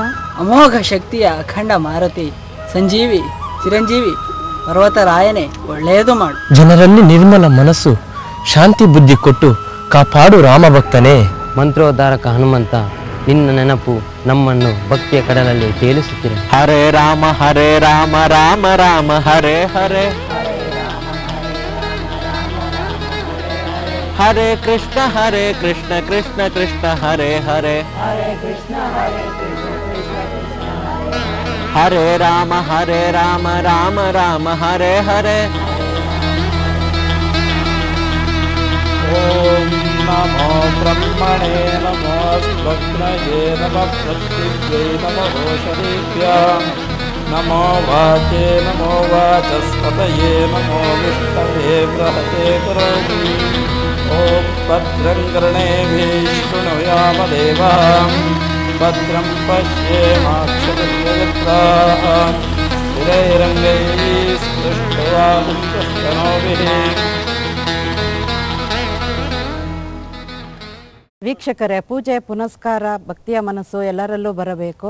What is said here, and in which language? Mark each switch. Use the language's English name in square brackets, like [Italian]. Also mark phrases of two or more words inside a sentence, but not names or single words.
[Kannada] ಅಮೋಘ ಶಕ್ತಿಯ ಅಖಂಡ ಮಾರುತಿ, ಸಂಜೀವಿ, ಚಿರಂಜೀವಿ, ಪರ್ವತರಾಯನೇ ಒಳ್ಳೆಯದು ಮಾಡು. ಜನರಲ್ಲಿ ನಿರ್ಮಲ ಮನಸ್ಸು, ಶಾಂತಿ ಬುದ್ಧಿ ಕೊಟ್ಟು ಕಾಪಾಡು ರಾಮಭಕ್ತನೇ. ಮಂತ್ರೋದ್ಧಾರಕ ಹನುಮಂತ, ನಿನ್ನ ನೆನಪು ನಮ್ಮನ್ನು ಭಕ್ತಿಯ ಕಡಲಲ್ಲಿ ತೇಲಿಸುತ್ತಿದೆ. [Sanskrit] ಹರೇ ರಾಮ ರಾಮ ರಾಮ ಹರೇ ಹರೇ, ಹರೇ ಕೃಷ್ಣ ಕೃಷ್ಣ ಕೃಷ್ಣ ಹರೇ ಹರೇ, ಹರೇ ರಾಮ ರಾಮ ರಾಮ ಹರೇ ಹರೇ. ಓಂ ನಮೋ ಬ್ರಹ್ಮಣೇ ನಮೋ ಸ್ವಗ್ನಯೇ ನಮಃ ಪ್ರತ್ಯುಗ್ರೇ ನಮೋ ಔಷಧೀಭ್ಯಾಂ ನಮೋ ವಾಚೇ ನಮೋ ವಾಚಸ್ಪತಯೇ ನಮೋ ವಿಷ್ಣವೇ ಬೃಹತೆ ಕರೋಮಿ. ಓಂ ಭದ್ರಂ ಕರ್ಣೇಭಿಃ ಶೃಣುಯಾಮ ದೇವಾಃ ಭದ್ರಂ ಪಶ್ಯೇಮಾಕ್ಷಭಿರ್ಯಜತ್ರಾಃ ಸ್ಥಿರೈರಂಗೈಃ ಸ್ಪೃಷ್ಟವಾಗುಂತಸ್ತನೋಭಿಃ. [Kannada] ವೀಕ್ಷಕರೇ, ಪೂಜೆ ಪುನಸ್ಕಾರ ಭಕ್ತಿಯ ಮನಸ್ಸು ಎಲ್ಲರಲ್ಲೂ ಬರಬೇಕು.